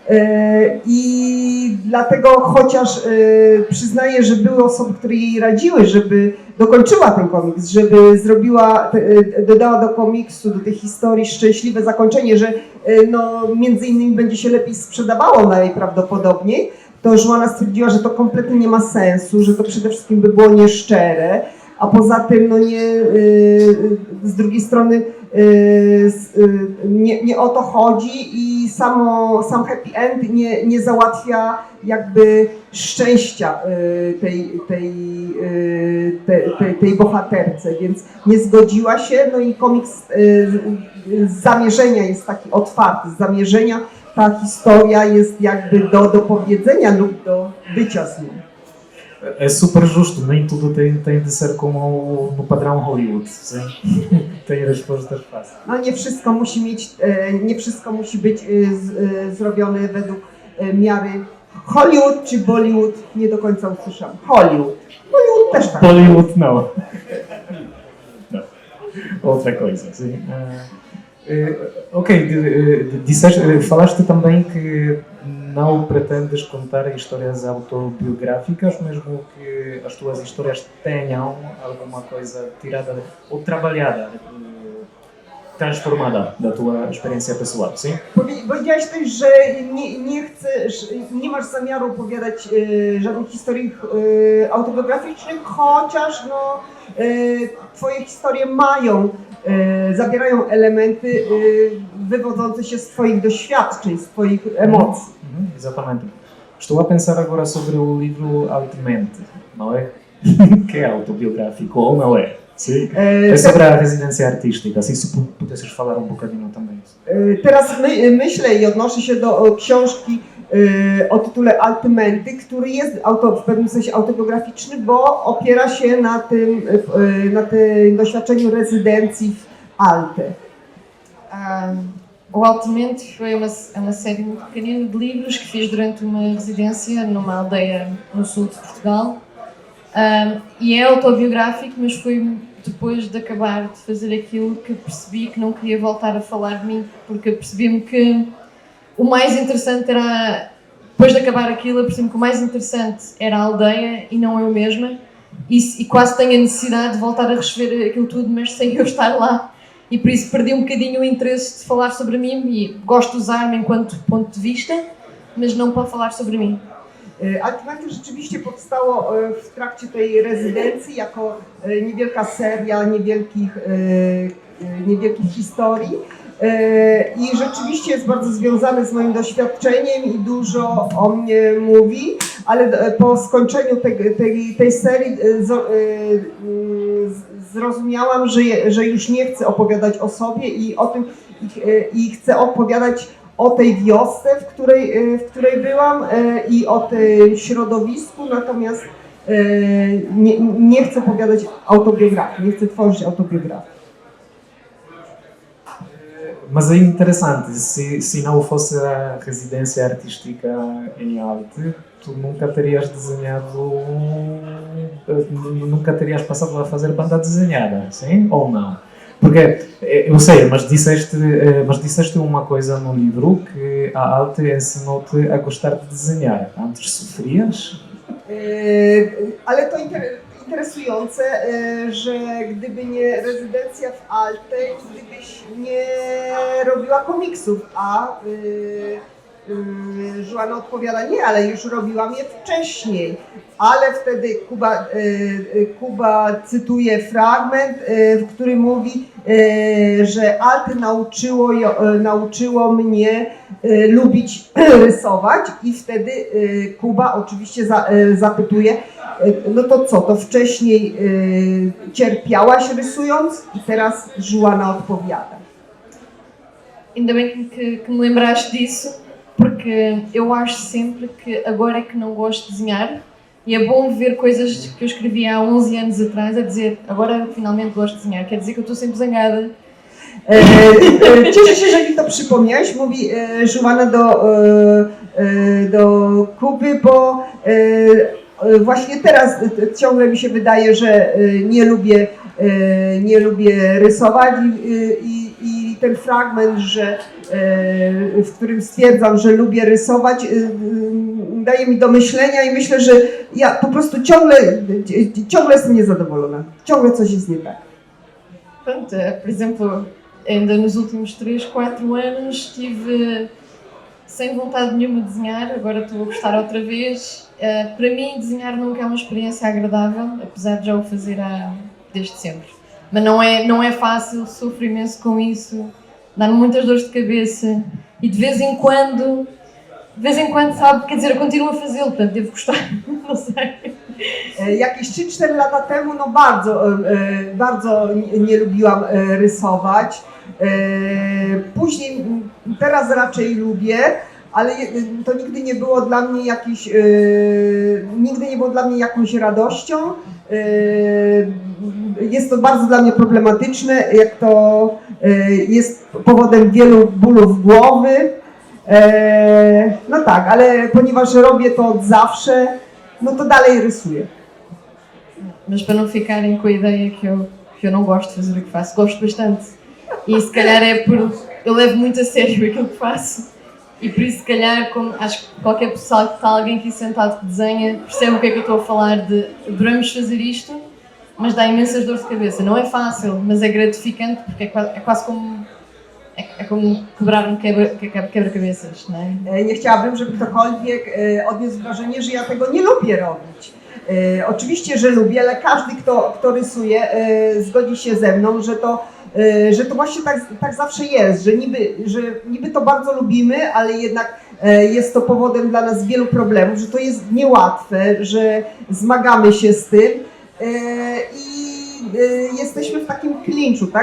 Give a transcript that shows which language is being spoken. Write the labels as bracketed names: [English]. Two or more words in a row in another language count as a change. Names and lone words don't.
[Polish] I dlatego chociaż przyznaję, że były osoby, które jej radziły, żeby dokończyła ten komiks, żeby dodała do komiksu, do tej historii szczęśliwe zakończenie, że no, między innymi będzie się lepiej sprzedawało najprawdopodobniej, to Joanna stwierdziła, że to kompletnie nie ma sensu, że to przede wszystkim by było nieszczere, a poza tym no z drugiej strony nie o to chodzi i sam [English] happy end [Polish] nie załatwia jakby szczęścia tej bohaterce, więc nie zgodziła się, no i komiks z zamierzenia jest taki otwarty, z zamierzenia ta historia jest jakby do powiedzenia lub do bycia z nią. [Portuguese] É super justo, nem tudo tem de ser como no padrão Hollywood, sim? Tem respostas fáceis. [Polish] No nie wszystko musi być zrobione według miary Hollywood czy Bollywood, nie do końca usłyszałam. Hollywood. Bollywood też tak. [Portuguese] Bollywood não. Não. Outra coisa, sim. Falaste também que não pretendes contar histórias autobiográficas, mesmo que as tuas histórias tenham alguma coisa tirada ou trabalhada, transformada da tua experiência pessoal, sim? [Polish] Powiedziałaś też, że nie masz zamiaru opowiadać żadnych historii autobiograficznych, chociaż twoje historie zawierają elementy wywodzące się z twoich doświadczeń, z twoich emocji. [Portuguese] Exatamente. Estou a pensar agora sobre o livro Altamente, não é? Que é autobiográfico ou não é? Sim? É sobre a residência artística, assim se pudesses falar um bocadinho também. [Polish] Teraz myślę i odnoszę się do książki o tytule Altymenty, który jest w pewnym sensie autobiograficzny, bo opiera się na tym doświadczeniu rezydencji w Alte. [Portuguese] O Altemente foi uma série muito pequenina de livros que fiz durante uma residência numa aldeia no sul de Portugal. E é autobiográfico, mas foi depois de acabar de fazer aquilo que percebi que não queria voltar a falar de mim, porque percebi-me que o mais interessante era, depois de acabar aquilo, eu percebi-me que o mais interessante era a aldeia e não eu mesma, e quase tenho a necessidade de voltar a receber aquilo tudo, mas sem eu estar lá. E por isso perdi um bocadinho o interesse de falar sobre mim i gosto de usar-me enquanto ponto de vista, mas não para falar sobre mim. [Polish] Altymenty rzeczywiście powstało w trakcie tej rezydencji jako niewielka seria niewielkich historii i rzeczywiście jest bardzo związany z moim doświadczeniem i dużo o mnie mówi, ale po skończeniu tej serii zrozumiałam, że już nie chcę opowiadać o sobie i o tym i chcę opowiadać o tej wiosce, w której byłam i o tym środowisku, natomiast nie chcę opowiadać autobiografii, nie chcę tworzyć autobiografii. [Portuguese] Mas é interessante, se não fosse a residência artística em Alte, tu nunca terias desenhado, nunca terias passado a fazer banda desenhada, sim ou não? Porque, eu sei, mas disseste uma coisa no livro, que a Alte ensinou-te a gostar de desenhar. Antes sofrias? [Polish] Ale to interesujące, że gdyby nie rezydencja w Alte, gdybyś nie robiła komiksów, a Joanna odpowiada, nie, ale już robiłam je wcześniej. Ale wtedy Kuba cytuje fragment, w którym mówi, że Alte nauczyło mnie lubić rysować i wtedy Kuba oczywiście zapytuje, no to co, to wcześniej cierpiałaś rysując i teraz Joanna odpowiada. [Portuguese] Ainda bem que me lembraste disso, porque eu acho sempre que agora é que não gosto de desenhar e é bom ver coisas que eu escrevi há 11 anos atrás a dizer agora finalmente gosto de desenhar, quer dizer que eu estou sempre zangada. [Polish] Cieszę się, że mi to przypomniałeś, mówi Joanna do Kuby, bo właśnie teraz ciągle mi się wydaje, że nie lubię rysować i ten fragment, w którym stwierdzam, że lubię rysować, daje mi do myślenia i myślę, że ja po prostu ciągle jestem niezadowolona. Ciągle coś jest nie tak. [Portuguese] Pronto, por exemplo, ainda nos últimos 3-4 anos estive sem vontade nenhuma de desenhar, agora estou a gostar outra vez. Para mim, desenhar nunca é uma experiência agradável, apesar de já o fazer desde sempre. Mas não é fácil, sofro imenso com isso, dá-me muitas dores de cabeça e de vez em quando, sabe, quer dizer, eu continuo a fazê-lo, portanto devo gostar, não sei. [Polish] Jakieś 3-4 lata temu no bardzo nie lubiłam rysować. Później, teraz raczej lubię, ale to nigdy nie było dla mnie jakąś radością. Jest to bardzo dla mnie problematyczne, jak to jest powodem wielu bólów głowy. No tak, ale ponieważ robię to od zawsze, no to dalej rysuję. [Portuguese] Mas para não ficarem com a ideia que eu não gosto de fazer o que faço, gosto bastante. E se calhar é por eu levo muito a sério aquilo que faço. E por isso, se calhar, como acho que qualquer pessoa que está alguém aqui sentado que desenha, percebe o que é que eu estou a falar de adoramos fazer isto, mas dá imensas dores de cabeça. Não é fácil, mas é gratificante porque é quase como quebrar quebra-cabeças, [Polish] nie? Nie chciałabym, żeby ktokolwiek odniósł wrażenie, że ja tego nie lubię robić. Oczywiście, że lubię, ale każdy, kto rysuje, zgodzi się ze mną, że to właśnie tak zawsze jest, że niby to bardzo lubimy, ale jednak jest to powodem dla nas wielu problemów, że to jest niełatwe, że zmagamy się z tym i jesteśmy w takim klinczu, tak?